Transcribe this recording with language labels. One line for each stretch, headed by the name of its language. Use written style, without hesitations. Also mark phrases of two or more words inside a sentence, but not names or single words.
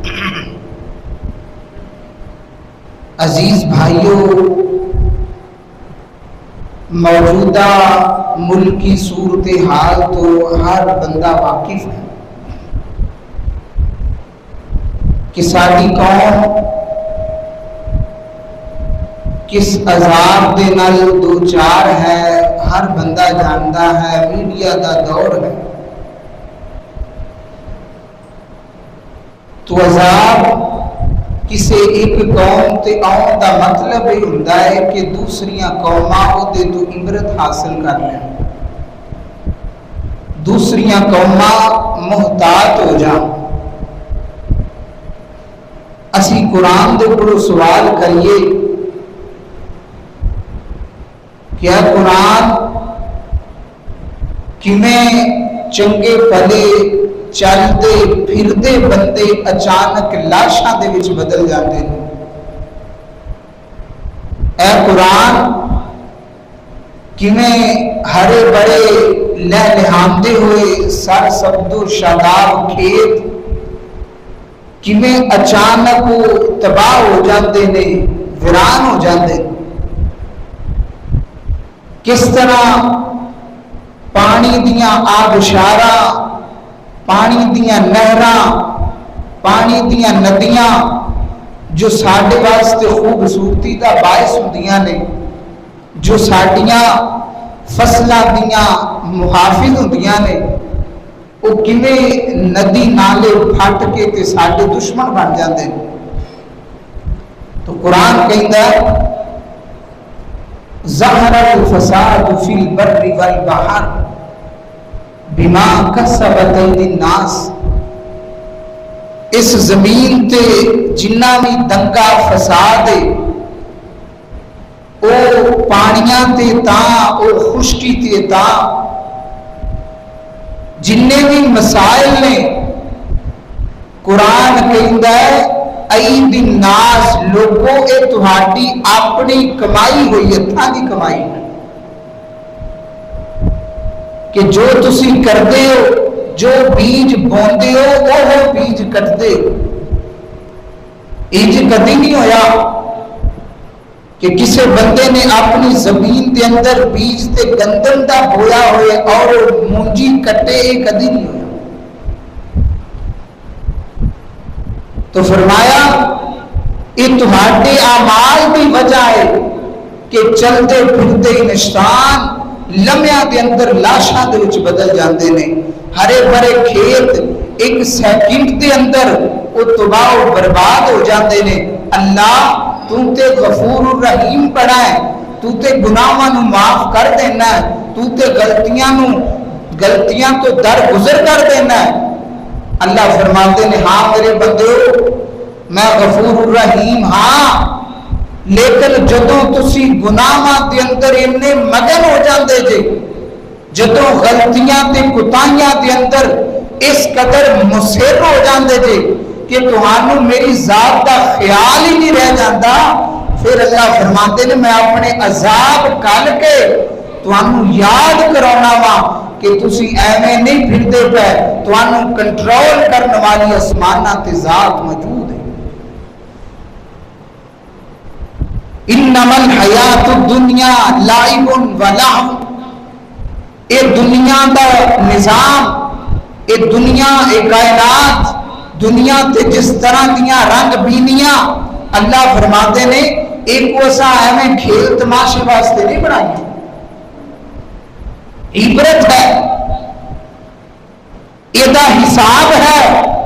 Urdu: عزیز بھائیوں، موجودہ ملکی صورتحال تو ہر بندہ واقف ہے کہ ساری قوم کس عذاب دے نال دو چار ہے، ہر بندہ جانتا ہے، میڈیا دا دور ہے۔ تو عذاب کسے ایک قوم تے آن دا مطلب یہ ہوتا ہے کہ دوسریاں قوماں دے تو عبرت حاصل کر لیں، دوسریاں قوماں محتاط ہو جائیں۔
Punjabi: اسی قرآن دے کولوں سوال کریے کیا قرآن کیویں چنگے بھلے چلدے پھردے بندے اچانک لاشاں دے وچ بدل جاندے ہیں؟ اے قرآن کیویں ہرے بڑے لہلہاندے ہوئے سر سبز و شاداب کھیت کیویں اچانک تباہ ہو جاندے نے، ویران ہو جاندے؟ کس طرح پانی دیاں آبشاراں، پانی دیاں نہراں، پانی دیاں ندیاں جو ساڈے واسطے خوبصورتی دا باعث ہوندیاں نے، جو ساڈیاں فصلاں دیاں محافظ ہوندیاں نے، وہ کیویں ندی نالے پھٹ کے تے ساڈے دشمن بن جاندے ہیں۔ تو قرآن کہندا ہے
Arabic: ظہر الفساد فی البر والبحر بما کسبت ایدی الناس،
Punjabi: اس زمین تے جنہ بھی دنگا فساد ہے او پانیاں تے تاں او خشکی تے تاں جننے بھی مسائل نے قرآن کہندا ہے
Arabic: ایدی الناس
Punjabi: لوگوں اے تہاڈی اپنی کمائی ہوئی ہتھاں دی کمائی کہ جو تسی کردے ہو، جو بیج بوندے ہو وہ بیج کٹدے ہو۔ انج کدی نہیں ہویا کہ کسی بندے نے اپنی زمین دے اندر بیج تے گندم دا بویا ہوئے اور مونجی کٹے، یہ کدی نہیں ہویا۔
Urdu: تو فرمایا یہ تمہارے اعمال کی وجہ ہے کہ چلتے پھرتے انسان
Punjabi: لمحیاں دے اندر لاشاں دے وچ بدل جاندے نے۔ ہرے بھرے کھیت ایک سیکنڈ دے اندر وہ تباہ و برباد ہو جاندے نے۔ اللہ تو تے
Arabic: غفور الرحیم
Punjabi: بڑا ہے، تو تے گناہاں نو معاف کر دینا ہے، تو تے غلطیاں تو درگزر کر دینا ہے۔ اللہ فرماتے ہیں ہاں میرے بندو میں
Arabic: غفور الرحیم
Punjabi: ہاں، لیکن جدوں تسی گناہاں دے اندر اننے مگن ہو جاندے جے، جدوں غلطیاں تے کوتاہیاں دے اندر اس قدر مصر ہو جاندے جے کہ تہانوں میری ذات دا خیال ہی نہیں رہ جاندا، پھر اللہ فرماتے ہیں میں اپنے عذاب کل کے تہانوں یاد کرانا وا کہ تسی ایویں نہیں پھردے پے، تہانوں کنٹرول کرنے والی آسماناں تے ذات موجود ہے۔
Arabic: انما الحیات الدنیا لعب و لہو،
Punjabi: اے دنیا دا نظام، اے دنیا، اے کائنات، دنیا تے جس طرح دیاں رنگ بینیاں اللہ فرماتے نے ایک وسا ایویں کھیل تماشے واسطے نہیں بنائی، عبرت ہے، ایدہ حساب ہے۔